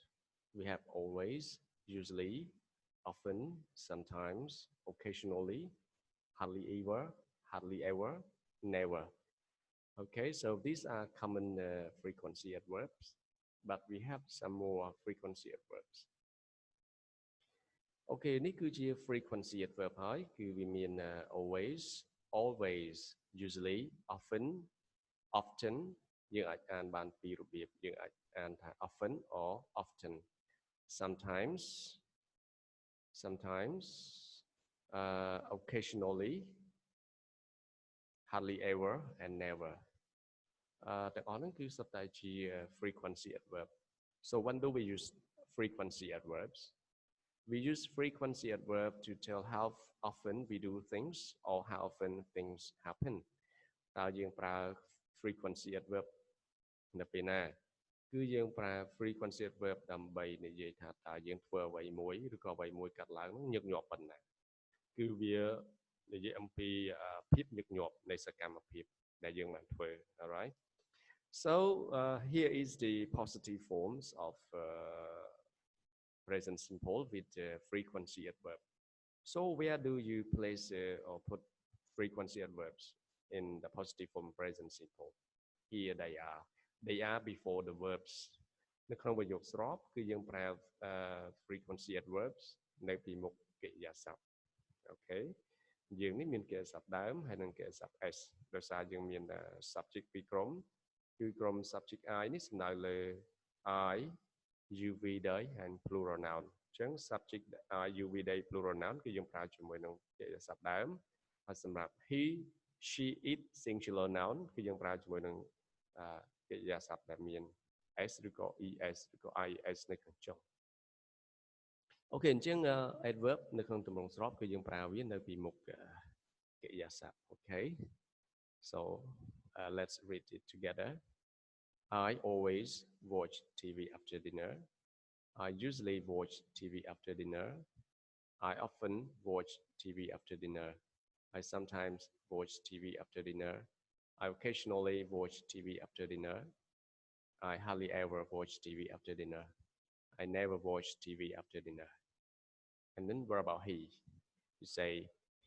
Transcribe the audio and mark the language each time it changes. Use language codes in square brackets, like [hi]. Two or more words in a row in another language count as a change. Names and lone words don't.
[en] We have always, usually, often, sometimes, occasionally, hardly ever, never. Okay, so these are common frequency adverbs, but we have some more frequency adverbs. [km] អូខេនេះគឺជា [en] frequency adverb [km] ហើយគឺវាមាន [en] always always usually often often [km] យើងអាចអានបានពីររបៀបយើងអាចអានថា [en] often or often sometimes sometimes occasionally hardly ever and never [km] ទាំងអស់ហ្នឹងគឺសុទ្ធតែជា [en] frequency adverb so when do we use frequency adverbs we use frequency adverb to tell how often we do things or how often things happen [km] តើយើងប្រើ [en] frequency adverb [km] នៅពេលណាគឺយើងប្រើ [en] frequency adverb [km] ដើម្បីនិយាយថាតើយើងធ្វើអ្វីមួយឬក៏អ្វីមួយកាត់ឡើងញឹកញាប់ប៉ុណ្ណាគឺវានិយាយអំពីភាពញឹកញាប់នៃសកម្មភាពដែលយើងបានធ្វើ [en] alright so here is the positive forms of present simple with frequency adverb so where do you place or put frequency adverbs in the positive form present simple here they are before the verbs [km] នៅក្នុងប្រយោគស្របគឺយើងប្រើ [en] frequency adverbs [km] នៅពីមុខកិរិយាសព្ទអូខេយើងនេះមានកិរិយាសព្ទដើមហើយនិងកិរិយាសព្ទ [en] s [km] ដោយសារយើងមាន [en] subject [km] ពីរក្រុមគឺក្រុម [en] subject I [km] នេះសំដៅលើ [en] I you we they and plural noun [km] អញ្ចឹង [en] subject I you we they plural noun [km] គឺយើងប្រើជាមួយនឹងកិរិយាសព្ទដើមហើយសម្រាប់ [en] he she it singular noun [km] គឺយើងប្រើជាមួយនឹងកិរិយាសព្ទដែលមាន s ឬក៏ es ឬក៏ is នៅខាងចុងអូខេអញ្ចឹង adverb នៅក្នុងទម្រង់ស្របគឺយើងប្រើវានៅពីមុខកិរិយាសព្ទអូខេ [en] so let's read it together I always watch TV after dinner I usually watch TV after dinner I often watch TV after dinner I sometimes watch TV after dinner I occasionally watch TV after dinner I hardly ever watch TV after dinner I never watch TV after dinner and then what about he you say he